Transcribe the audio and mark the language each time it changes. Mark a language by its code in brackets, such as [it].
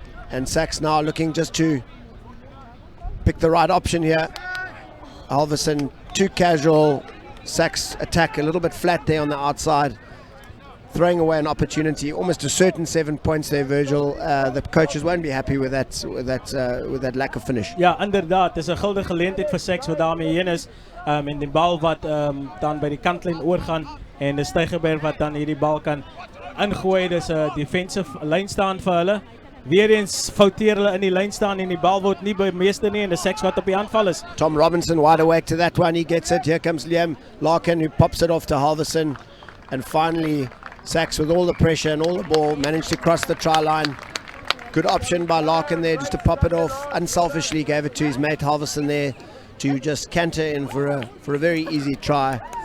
[en] And SACS now looking just to pick the right option here. Halverson too casual. SACS attack a little bit flat there on the outside, throwing away an opportunity, almost a certain 7 points there, Virgil. The coaches won't be happy with that lack of finish. [af] Ja, inderdaad, dis 'n guldige geleentheid vir SACS wat daarmee heen is. En die bal wat dan by die kantlyn oorgaan, en dis Tygerberg wat dan hierdie bal kan ingooi. Dis 'n defensive lyn staan vir hulle. weer eens fouteer hulle in die lyn staan en die bal word nie bemeester nie en die SACS wat op die aanval is. [en] Tom Robinson wide awake to that one. He gets it. Here comes Liam Larkin, who pops it off to Halverson. And finally, SACS with all the pressure and all the ball managed to cross the try line. Good option by Larkin there just to pop it off. Unselfishly gave it to his mate Halverson there to just canter in for a very easy try.